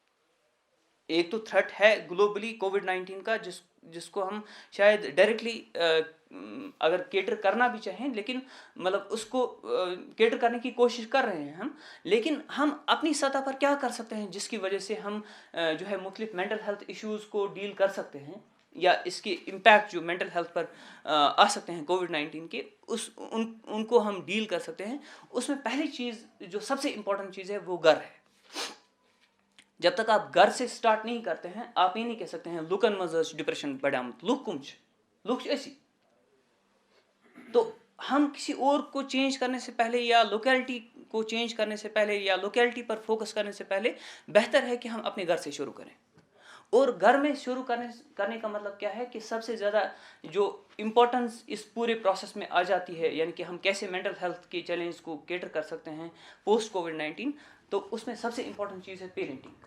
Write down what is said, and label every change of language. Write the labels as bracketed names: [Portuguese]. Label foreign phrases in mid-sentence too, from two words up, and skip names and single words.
[Urdu] ایک تو تھریٹ ہے گلوبلی کووڈ-19 کا, جس کو ہم شاید ڈائریکٹلی اگر کیٹر کرنا بھی چاہیں, لیکن مطلب اس کو کیٹر کرنے کی کوشش کر رہے ہیں ہم, لیکن ہم اپنی سطح پر کیا کر سکتے ہیں جس کی وجہ سے ہم جو ہے مختلف [English] mental health issues [Urdu] کو ڈیل کر سکتے ہیں, یا اس کے امپیکٹ جو [English] mental health [Urdu] پر آ سکتے ہیں کووڈ-19 کے, ان کو ہم ڈیل کر سکتے ہیں. اس میں پہلی چیز جو سب سے امپورٹنٹ چیز ہے وہ گھر ہے. جب تک آپ گھر سے سٹارٹ نہیں کرتے ہیں آپ یہ نہیں کہہ سکتے ہیں [Kashmiri] لوکن مز ڈپریشن بڑھیامت لوک کم لوک اسی. [Urdu] تو ہم کسی اور کو چینج کرنے سے پہلے یا لوکیلٹی کو چینج کرنے سے پہلے یا لوکیلٹی پر فوکس کرنے سے پہلے بہتر ہے کہ ہم اپنے گھر سے شروع کریں. اور گھر میں شروع کرنے کا مطلب کیا ہے کہ سب سے زیادہ جو امپورٹنس اس پورے پروسیس میں آ جاتی ہے یعنی کہ ہم کیسے [English] mental health [Urdu] کے چیلنج کو کیٹر کر سکتے ہیں پوسٹ کووڈ-19 تو اس میں سب سے امپورٹنٹ چیز ہے پیرنٹنگ.